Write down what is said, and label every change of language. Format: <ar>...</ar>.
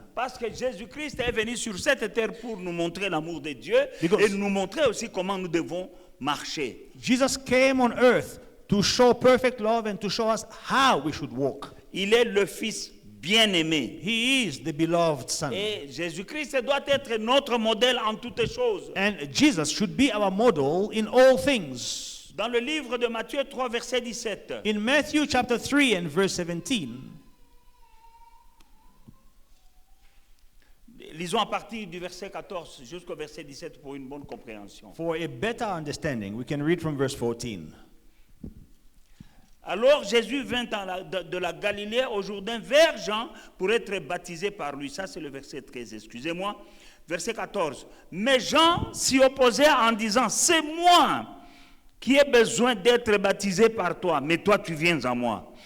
<fr>Parce que Jésus-Christ est venu sur cette terre pour nous montrer l'amour de Dieu</fr> <en>Because-</en> <fr>et nous montrer aussi comment nous devons marcher.</fr> <en>Jesus came on earth to show perfect love and to show us how we should walk.</en> <fr>Il est le fils bien-aimé.</fr> <en>He is the beloved son.</en> <fr>Et Jésus-Christ doit être notre modèle en toutes choses.</fr> <en>And Jesus should be our model in all things.</en> <fr>Dans le livre de Matthieu 3, verset 17,</fr> <en>In Matthew chapter 3 and verse 17,</en> <fr>lisons à partir du verset 14 jusqu'au verset 17 pour une bonne compréhension.</fr> <en>for a better understanding, we can read from verse 14.</en> <fr>Alors Jésus vint de la Galilée au Jourdain vers Jean pour être baptisé par lui. Ça c'est le verset 13, excusez-moi. Verset 14. Mais Jean s'y opposait en disant, c'est moi qui ai besoin d'être baptisé par toi, mais toi tu viens à moi.</fr>